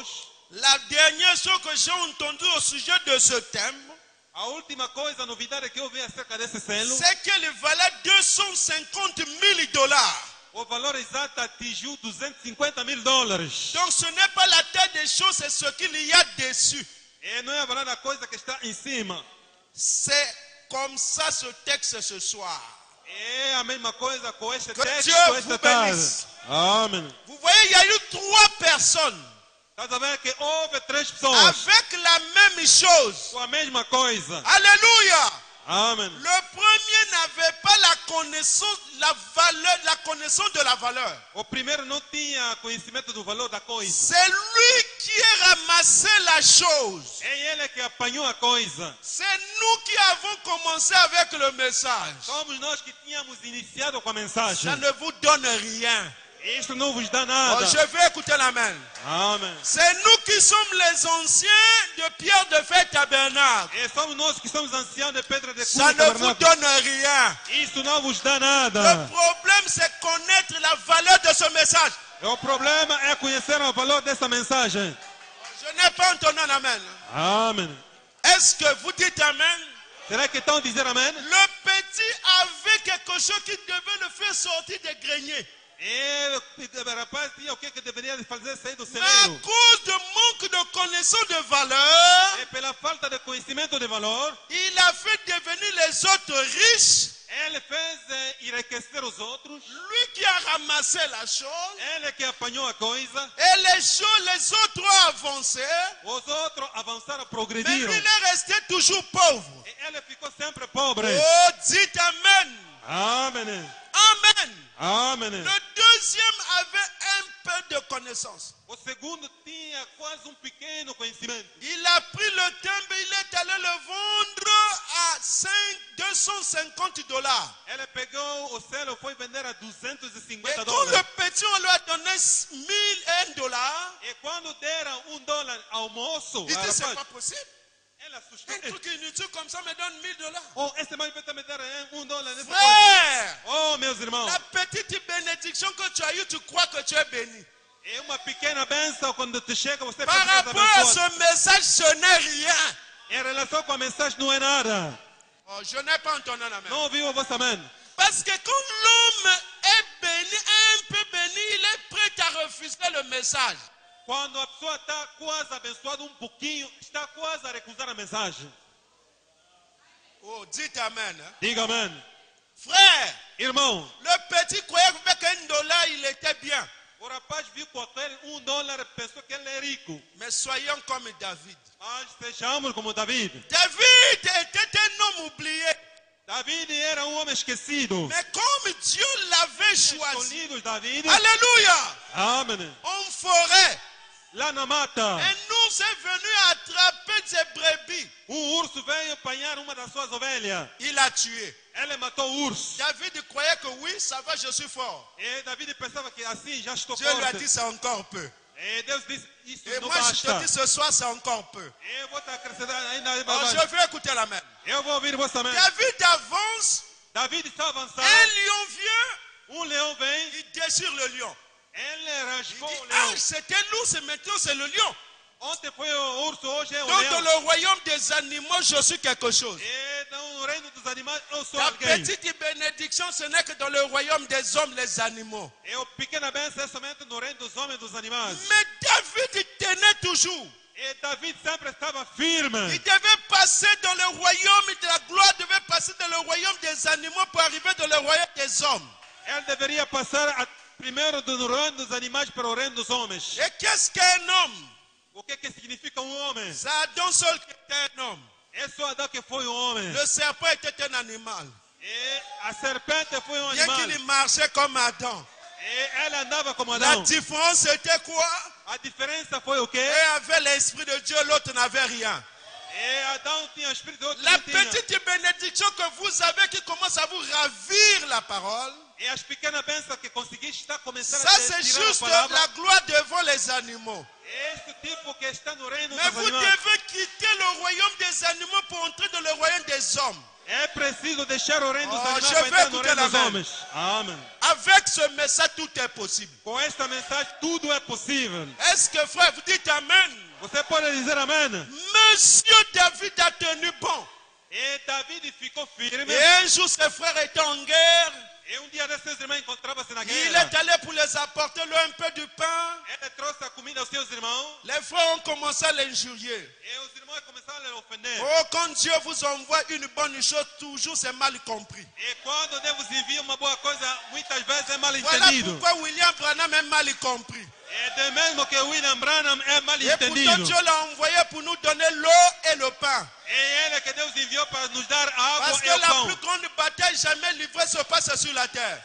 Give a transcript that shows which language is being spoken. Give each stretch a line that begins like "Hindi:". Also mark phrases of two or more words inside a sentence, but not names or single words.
French: la dernière chose que j'ai entendue au sujet de ce timbre,
Portuguese: a última coisa, a novidade que eu vi acerca desse selo,
French: c'est qu'il valait $250,000.
Portuguese: o valor exato atingiu $250,000.
French: Donc ce n'est pas la taille des choses, c'est ce qu'il y a dessus.
Portuguese: E não é a valor da coisa que está em cima.
French: C'est comme ça ce texte ce soir.
Portuguese: É a mesma coisa com este
French: Que
Portuguese: texto,
French: Dieu
Portuguese: esta
French: vous
Portuguese: tarde.
French: bénisse.
Portuguese: Amém.
French: Vous voyez, il y a eu 3 personnes
Portuguese: Estás a ver que houve 3 pessoas
French: avec la même chose.
Portuguese: com a mesma coisa.
French: Alléluia.
Portuguese: Amém.
French: Le premier n'avait pas la connaissance, la connaissance de la valeur.
Portuguese: O primeiro não tinha conhecimento do valor da coisa.
French: C'est lui qui a ramassé la chose.
Portuguese: É ele que apanhou a coisa.
French: C'est nous qui avons commencé avec le message.
Portuguese: Somos nós que tínhamos iniciado com a
French: Ça
Portuguese: mensagem.
French: ne vous donne rien.
Portuguese: Isso não vos dá
French: Oh,
Portuguese: nada.
French: je vais écouter l'amen.
Portuguese: Amém.
French: C'est nous qui sommes les anciens de Pierre de Fête Tabernacle.
Portuguese: E somos nós que somos anciãos de pedra de
French: Ça
Portuguese: cunha
French: ne vous
Portuguese: tabernáculo.
French: donne rien.
Portuguese: Isso não vos dá
French: Le
Portuguese: nada.
French: problème, c'est connaître la valeur de ce message.
Portuguese: O problema é conhecer o valor dessa mensagem.
French: Je n'ai pas entendu un amen.
Portuguese: Amém.
French: Est-ce que vous dites amen?
Portuguese: Será que estão a dizer amém?
French: Le petit avait quelque chose qui devait le faire sortir des greniers.
Portuguese: E o rapaz tinha o que deveria fazer sair do
French: Mais à
Portuguese: celeiro.
French: cause de manque de connaissance de valeur,
Portuguese: E pela falta de conhecimento de valor,
French: il a fait devenir les autres riches.
Portuguese: ele fez enriquecer os outros.
French: Lui qui a ramassé la chose.
Portuguese: Ele que apanhou a coisa.
French: Et les autres ont avancé.
Portuguese: Os outros avançaram,
French: Mais
Portuguese: progrediram.
French: lui, il est resté toujours pauvre.
Portuguese: E ele ficou sempre pobre.
French: Oh, dites amen.
Portuguese: Amém.
French: Amen.
Portuguese: Amém.
French: Le deuxième avait un peu de connaissance.
Portuguese: O segundo tinha quase pequeno conhecimento.
French: Il a pris le timbre, il est allé le vendre à $250.
Portuguese: Ele pegou o selo e foi vender a
French: Et
Portuguese: $250.
French: quand le petit, on lui a donné $1,000,
Portuguese: E quando deram $1 ao moço,
French: il
Portuguese: ao
French: dit, c'est
Portuguese: rapaz,
French: pas possible.
Portuguese: ele assustou.
French: Un truc inutile comme ça me donne $1,000.
Portuguese: Oh, esse mãe vai me dar $1 nessa coisa.
French: Frère,
Portuguese: Oh, meus irmãos,
French: la petite bénédiction que tu as eue, tu crois que tu es béni.
Portuguese: é uma pequena bênção quando te chega, você
French: Par
Portuguese: pensa que
French: rapport à
Portuguese: abençoado.
French: ce message, ce n'est rien.
Portuguese: Em relação com a mensagem, não é nada.
French: Oh, je n'ai pas entendu la main.
Portuguese: Não ouviu a vossa amém?
French: Parce que quand l'homme est béni, un peu béni, il est prêt à refuser le message.
Portuguese: Quando a pessoa está quase abençoada pouquinho, está quase a recusar a mensagem.
French: Oh, dites amen. Hein?
Portuguese: Diga amém.
French: Frère,
Portuguese: Irmão,
French: le petit croyait qu'avec $1, il était bien.
Portuguese: O rapaz viu qualquer $1, pensou que ele é rico.
French: Mais soyons comme David.
Portuguese: Mas sejamos como David.
French: David était un homme oublié.
Portuguese: David era homem esquecido.
French: Mais comme Dieu l'avait choisi.
Portuguese: Escolhidos David.
French: Alléluia.
Portuguese: Amen.
French: En forêt.
Portuguese: Lá na mata.
French: Un ours est venu attraper ses brebis.
Portuguese: Urso veio apanhar uma das suas ovelhas.
French: Il l'a tué.
Portuguese: Ele matou o urso.
French: David croyait que oui, ça va, je suis fort.
Portuguese: E David pensava que assim já estou
French: Dieu lui a
Portuguese: forte.
French: dit c'est encore peu.
Portuguese: E Deus disse, isso
French: Et
Portuguese: não
French: moi je te
Portuguese: basta.
French: dis ce soir c'est encore peu.
Portuguese: Eu vou te acrescentar ainda
French: Oh,
Portuguese: mais.
French: je veux écouter la main.
Portuguese: Eu vou ouvir vossa mãe.
French: David avance,
Portuguese: David está avançando.
French: un lion vient,
Portuguese: Leão vem.
French: il déchire le lion.
Portuguese: Ele
French: Il
Portuguese: rasgou
French: dit,
Portuguese: o
French: ah,
Portuguese: leão.
French: c'était l'ours, maintenant c'est le lion.
Portuguese: Ontem foi o urso, hoje é o
French: Donc
Portuguese: leão.
French: dans le royaume des animaux, je suis quelque chose.
Portuguese: E no reino dos animais eu sou
French: Ta
Portuguese: alguém.
French: petite bénédiction, ce n'est que dans le royaume des hommes, les animaux.
Portuguese: Eu pequena bênção é somente no reino dos homens e dos animais.
French: Mais David tenait toujours.
Portuguese: E David sempre estava firme.
French: Il devait passer dans le royaume de la gloire, devait passer dans le royaume des animaux pour arriver dans le royaume des hommes.
Portuguese: Ele deveria passar primeiro do reino dos animais para o reino dos homens.
French: Et qu'est-ce qu'un homme?
Portuguese: O que significa homem?
French: C'est Adam seul qui était un homme.
Portuguese: É só Adão que foi homem.
French: Le serpent était un animal.
Portuguese: E a serpente foi
French: Bien
Portuguese: animal.
French: qu'il marchait comme Adam.
Portuguese: E ela andava como
French: La
Portuguese: Adão.
French: différence c'était quoi?
Portuguese: A diferença foi o quê?
French: Un avait l'esprit de Dieu, l'autre n'avait rien.
Portuguese: E Adão tinha o espírito de outro
French: La
Portuguese: não tinha.
French: petite bénédiction que vous avez qui commence à vous ravir la parole,
Portuguese: E as pequenas bênçãos que consegui está começando
French: ça
Portuguese: a
French: c'est
Portuguese: tirar a
French: juste
Portuguese: palavra.
French: la gloire devant les animaux.
Portuguese: Esse tipo que está no reino
French: Mais
Portuguese: dos
French: vous
Portuguese: animais.
French: devez quitter le royaume des animaux pour entrer dans le royaume des hommes.
Portuguese: É preciso deixar o reino dos
French: Oh,
Portuguese: animais
French: je
Portuguese: para
French: vais
Portuguese: entrar no
French: écouter
Portuguese: reino
French: la
Portuguese: dos
French: main.
Portuguese: homens. Amém.
French: Avec ce message, tout est possible.
Portuguese: Com esta mensagem tudo é possível.
French: Est-ce que frère, vous dites Amen?
Portuguese: Você pode dizer amém?
French: Monsieur David a tenu bon.
Portuguese: E David ficou firme.
French: Et un jour, ses frères étaient en guerre.
Portuguese: E dia desses seus irmãos encontravam-se na
French: Il
Portuguese: guerra.
French: est allé pour les apporter leur un peu du pain.
Portuguese: Ele trouxe a comida aos seus irmãos.
French: Les frères ont commencé à l'injurier.
Portuguese: E os irmãos começaram a lhe ofender.
French: Oh, quand Dieu vous envoie une bonne chose, toujours c'est mal compris.
Portuguese: E quando Deus envia uma boa coisa, muitas vezes é mal
French: Voilà
Portuguese: entendido.
French: pourquoi William Branham est mal compris.
Portuguese: É de mesmo que William Branham é mal
French: Et pourtant,
Portuguese: entendido.
French: Dieu l'a envoyé pour nous donner l'eau et le pain.
Portuguese: É ele que Deus enviou para nos dar a
French: Parce
Portuguese: água
French: que
Portuguese: e o
French: la
Portuguese: pão.
French: plus grande bataille jamais livrée se passe sur la terre.